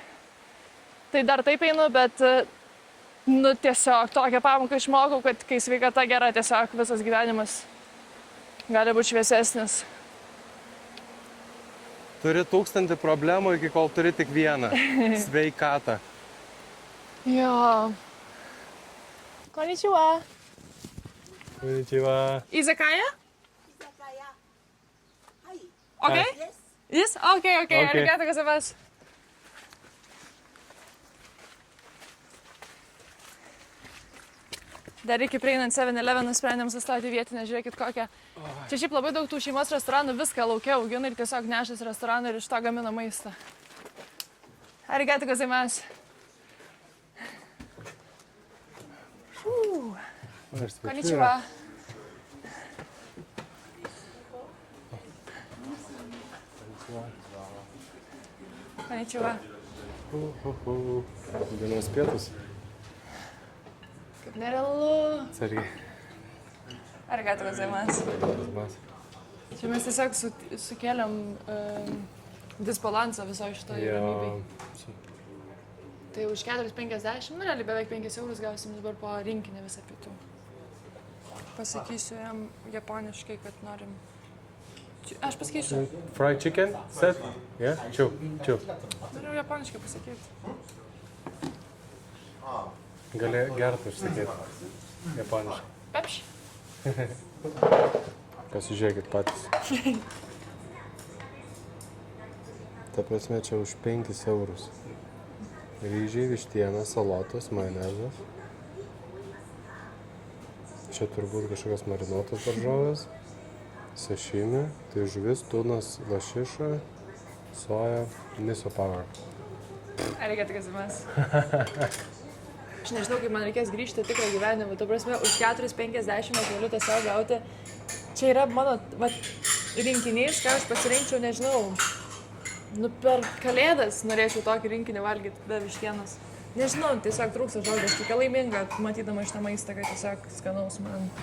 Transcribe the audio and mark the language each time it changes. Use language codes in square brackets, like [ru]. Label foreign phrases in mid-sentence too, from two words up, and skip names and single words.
[lt] Tai dar taip einu, bet tiesiog tokią pamoką išmokau, kad kai sveikata gera, tiesiog visas gyvenimas gali būti šviesesnis. Turi 1000 problemų, iki kol turi tik vieną. Sveikatą. Jo. [ja] Konnichiwa. Konnichiwa. Izakaya? Izakaya. Hai. [en] Okay? Yes. Yes? Okay. Okay. [ja] Arigatou gozaimasu. [lt] Dar iki prieinant 7-Eleven nusprendėm sustoti vietinę, žiūrėkit kokią. Čia šiaip labai daug tų šeimos restoranų viską laukia augina ir tiesiog nešas restoraną ir iš to gamina maistą. [ja] Arigatou gozaimasu. Konnichiwa. Konnichiwa. [lt] Dienos pietus. Kaip nerealu. Atsargiai. [ja] Arigatou gozaimasu. [lt] Čia mes tiesiog sukėlėm disbalansą viso šitoje ramybėje. Tai už 4,50, nu realiai beveik 5 eurus gausim dabar po rinkinį visą pietų. Pasakysiu jam japoniškai, kad norim. Aš pasakysiu. [en] Fried chicken set? Yeah? Chiu. [lt] Noriu japoniškai pasakyti. Gali gerti užsakyti. Japoniškai. Pepši. Pasižiūrėkit patys. Ta prasme, čia už 5 eurus. Ryžiai, vištiena, salotos, majonezas. Čia turbūt kažkokios marinuotos daržovės. Sashimi, tai žuvis, tunas, lašiša, soja, miso power. [ja] Arigatou gozaimasu. [lt] Aš nežinau, kaip man reikės grįžti tikrą gyvenimą. Tu prasme, už 4-50 aš galiu tiesiog gauti. Čia yra mano rinkinys, ką aš pasirinkčiau, nežinau. Nu, per kalėdas norėčiau tokį rinkinį valgyti be vištienos. Nežinau, tiesiog trūksta žodžių. Aš tokia laiminga, matydama šitą maistą, kad tiesiog skanaus man.